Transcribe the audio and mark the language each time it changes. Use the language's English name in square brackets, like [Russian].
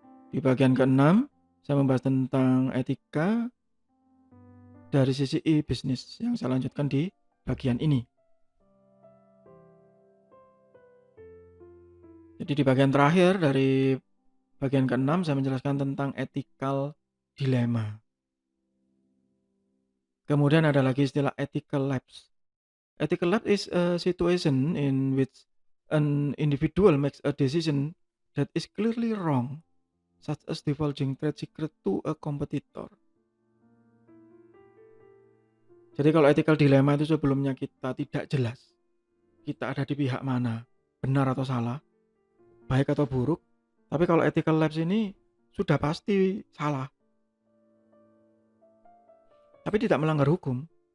[Indonesian] Di bagian keenam, saya membahas tentang etika dari sisi e-bisnis, yang saya lanjutkan di bagian ini. Jadi di bagian terakhir dari bagian keenam, saya menjelaskan tentang ethical dilemma. Kemudian ada lagi istilah ethical lapse. [English] Ethical lapse is a situation in which an individual makes a decision that is clearly wrong, such as divulging trade secret to a competitor. [Indonesian] Jadi kalau ethical dilemma itu sebelumnya kita tidak jelas, kita ada di pihak mana, benar atau salah, baik atau buruk. Tapi kalau ethical lapse ini sudah pasti salah, tapi tidak melanggar hukum.